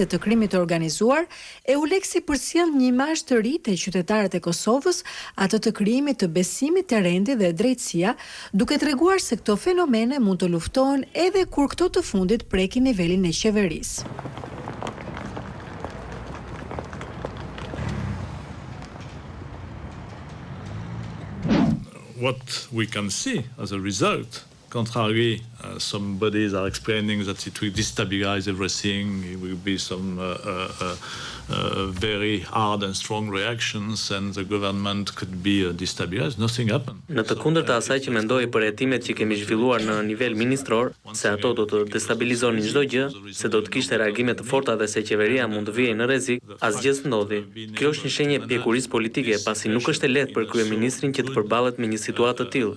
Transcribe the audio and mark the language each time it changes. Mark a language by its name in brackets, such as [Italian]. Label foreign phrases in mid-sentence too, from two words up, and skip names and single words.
[Albanian] të krimit të organizuar, EULEX-i përcjell një imazh të ri te qytetarët e Kosovës, atë të krijimit të besimit te rendi dhe drejtësia, duke treguar se këto fenomene mund të luftohen edhe kur këto të fundit prekin nivelin e qeverisë. [English] What we can see as a result, contrary, some bodies are explaining that it will destabilize everything, it will be some very hard and strong reactions and the government could be destabilized. Nothing happened. [Albanian] Në të kundërta asaj që mendoi për hetimet që kemi zhvilluar në nivel ministror, se ato do të destabilizonin çdo gjë, se do të kishte reagime të forta dhe se qeveria mund të vijë në rrezik, asgjë s'ndodhi. Kjo është një shenjë pjekurisë politike, pasi nuk është e lehtë për kryeministrin që të përballet me një situatë të tillë.